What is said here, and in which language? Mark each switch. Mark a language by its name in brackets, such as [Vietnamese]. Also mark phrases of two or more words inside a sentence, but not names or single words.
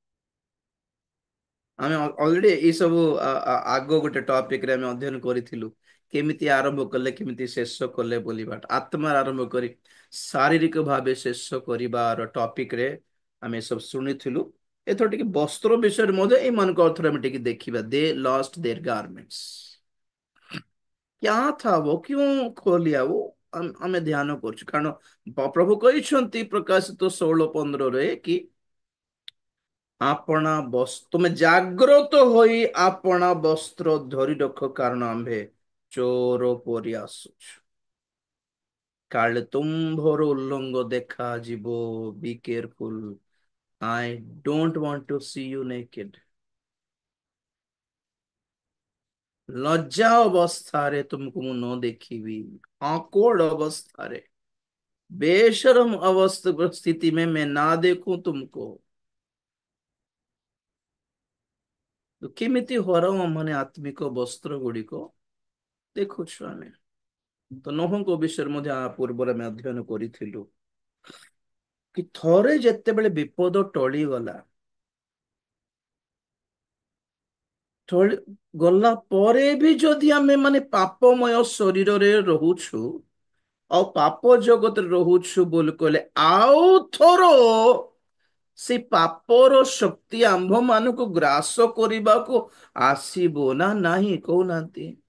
[Odia] ଆମେ ଅଲରେଡି ଏଇ ସବୁ ଆଗ ଗୋଟେ ଟପିକ ରେ ଆମେ ଅଧ୍ୟୟନ କରିଥିଲୁ, କେମିତି ଆରମ୍ଭ କଲେ କେମିତି ଶେଷ କଲେ ବୋଲିବା। ଆତ୍ମା ଆରମ୍ଭ କରି ଶାରୀରିକ ଭାବେ ଶେଷ କରିବାର ଟପିକ ରେ ଆମେ ସବୁ ଶୁଣିଥିଲୁ। ଏଥର ଟିକେ ବସ୍ତ୍ର ବିଷୟରେ ମଧ୍ୟ ଏମାନଙ୍କ ଅର୍ଥରେ ଆମେ ଟିକେ ଦେଖିବା। [English] they lost their garments. [Hindi] क्या था वो, क्यों खो लिया वो, [Odia] ଆମେ ଧ୍ୟାନ କରୁଛୁ। କାରଣ ପ୍ରଭୁ କହିଛନ୍ତି ପ୍ରକାଶିତ 16:15 କି ଆପଣା ତୁମେ ଜାଗ୍ରତ ହୋଇ ଆପଣା ବସ୍ତ୍ର ଧରି ରଖ, କାରଣ ଆମ୍ଭେ ଚୋର ପରି ଆସୁଛୁ। କାଳେ ତୁମ୍ଭର ଉଲ୍ଲଙ୍ଗ ଦେଖାଯିବ। [English] be careful. I don't want to see you naked. [Odia] ଲଜ୍ଜା ଅବସ୍ଥାରେ ତୁମକୁ ମୁଁ ନ ଦେଖିବି। awkward ଅବସ୍ଥାରେ, [Hindi] बेशरम अवस्था स्थिति में मैं ना देखूं तुमको। [Odia] ତ କେମିତି ହରାଉ ମାନେ ଆତ୍ମିକ ବସ୍ତ୍ର ଗୁଡିକ ଦେଖୁଛୁ ଆମେ। ତ ନୋହଙ୍କ ବିଷୟରେ ମଧ୍ୟ ପୂର୍ବରେ ଆମେ ଅଧ୍ୟୟନ କରିଥିଲୁ କି ଥରେ ଯେତେବେଳେ ବିପଦ ଟଳିଗଲା, ଗଲା ପରେ ବି ଯଦି ଆମେ ମାନେ ପାପମୟ ଶରୀରରେ ରହୁଛୁ ଆଉ ପାପ ଜଗତରେ ରହୁଛୁ ବୋଲି କହିଲେ, ଆଉ ଥର ସେ ପାପର ଶକ୍ତି ଆମ୍ଭ ମାନଙ୍କୁ ଗ୍ରାସ କରିବାକୁ ଆସିବ ନା ନାହିଁ କହୁନାହାନ୍ତି।